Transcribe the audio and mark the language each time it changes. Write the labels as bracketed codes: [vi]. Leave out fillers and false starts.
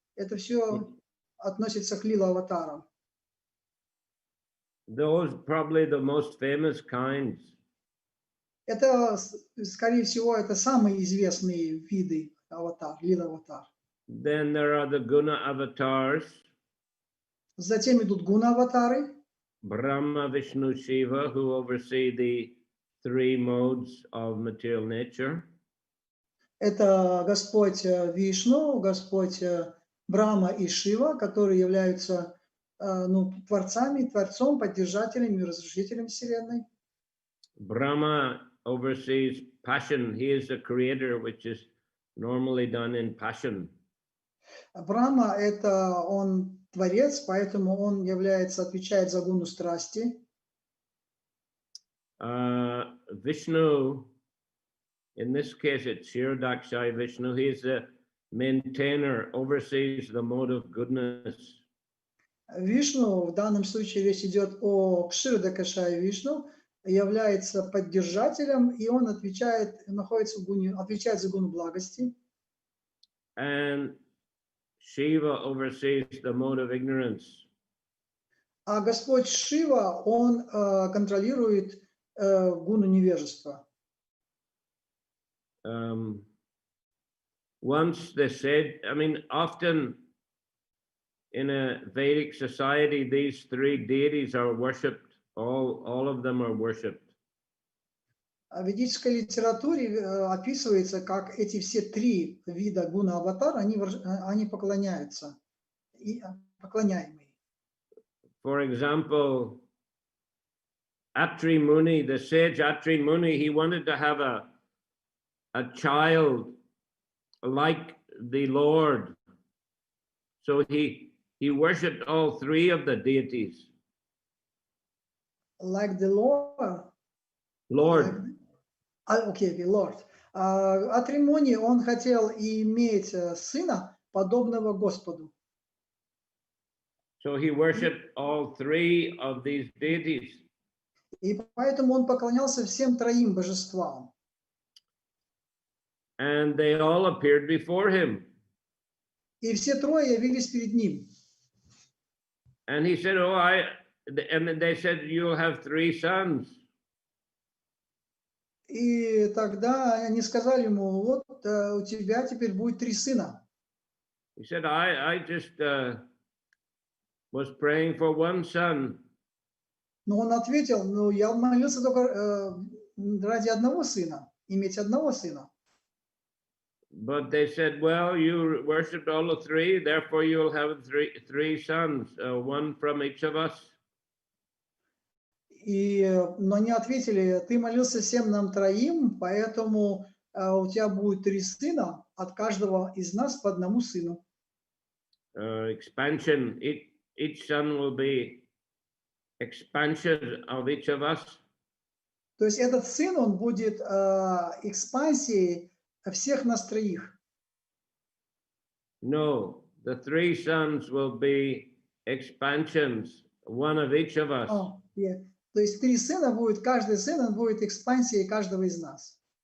[ru] Это все относится к Лила аватарам. [en] Those probably the most famous kinds. [ru] Это, скорее всего, это самые известные виды аватар, Лила аватар. [en] Then there are the Guna avatars, [ru] Затем идут гуна аватары. [en] Brahma, Vishnu, Shiva, who oversee the 3 modes of material nature. [ru] Это Господь Вишну, Господь Брахма и Шива, которые являются творцом, поддержателем и разрушителем Вселенной. [en] Brahma oversees passion. He is the creator, which is normally done in passion. [ru] Брахма – это он творец, поэтому он отвечает за гуну страсти. [en] Vishnu, in this case, it's Kshirodakshai Vishnu. He is the maintainer, oversees the mode of goodness. [ru] Вишну, в данном случае речь идет о Кширодакашае Вишну, является поддержателем, и он отвечает за гуну благости. [en] And Shiva oversees the mode of ignorance. [ru] А Господь Шива, он контролирует гуну невежества. [en] Once they said, I mean, often in a Vedic society, these 3 deities are worshipped. All of them are worshipped. [ru] В ведической литературе описывается, как эти все 3 вида гуна аватар, они поклоняются, поклоняемые. [en] For example, Atri Muni, the sage Atri Muni, he wanted to have a child like the Lord. So he worshipped all three of the deities. Like the Lord. Lord. [ru] Окей, [en] Lord. [ru] От Римони он хотел иметь сына, подобного Господу. [en] So he worshipped all three of these deities. [ru] И поэтому он поклонялся всем троим божествам. [en] And they all appeared before him. [ru] И все трое явились перед ним. [en] And he said, and they said, you'll have three sons. [ru] И тогда они сказали ему, вот у тебя теперь будет 3 сына. [en] He said, I just was praying for one son. [ru] Но он ответил, ну я молился только ради одного сына, иметь одного сына. [en] But they said, well, you worshipped all the three, therefore you'll have three sons, one from each of us. [ru] Но они ответили, ты молился всем нам троим, поэтому у тебя будет 3 сына, от каждого из нас по одному сыну. [en] Expansion, each son will be expansion of each of us. [ru] То есть этот сын, он будет экспансией всех нас троих. [en] No, the 3 sons will be expansions, one of each of us. [ru] То есть 3 сына будет, каждый сын, он будет экспансией каждого из нас.